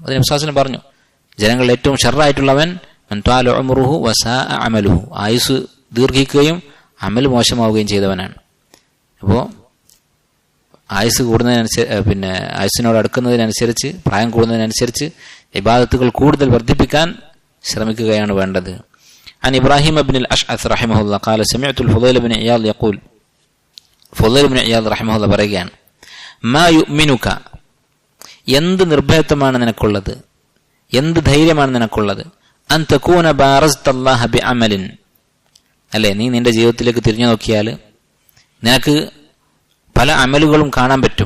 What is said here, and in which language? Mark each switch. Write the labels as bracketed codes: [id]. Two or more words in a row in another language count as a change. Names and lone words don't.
[ml] അത് നബി [ar] صلى الله عليه وسلم [ml] പറഞ്ഞു, ജനങ്ങളിൽ ഏറ്റവും ഷർറായിട്ടുള്ളവൻ [ar] من طال عمره وساء عمله, [ml] ആയുസ് ദീർഘിക്കുകയും അമൽ മോശമാവുകയും ചെയ്തവനാണ്. അപ്പോൾ ആയുസ് കൂടുന്നതിനനുസരിച്ച്, പിന്നെ ആയുസിനോട് അടുക്കുന്നതിനനുസരിച്ച്, പ്രായം കൂടുന്നതിനനുസരിച്ച് ഇബാദത്തുകൾ കൂടുതൽ വർദ്ധിപ്പിക്കാൻ ശ്രമിക്കുകയാണ് വേണ്ടത്. [ar] عن إبراهيم بن الأشعث رحمه الله قال سمعت الفضيل بن عياض يقول, [ml] ഫുദൈൽ ഇബ്നു ഇയാദ് റഹിമഹുല്ലാഹ് പറയുകയാണ്, [ar] ما يؤمنك, [ml] എന്ത് നിർഭയത്വമാണ് നിനക്കുള്ളത്, എന്ത് ധൈര്യമാണ് നിനക്കുള്ളത്, [ar] أن تكون بارزت الله بعمل, [ml] അല്ലേ, നീ നിന്റെ ജീവിതത്തിലേക്ക് തിരിഞ്ഞു നോക്കിയാൽ നിനക്ക് പല അമലുകളും കാണാൻ പറ്റും.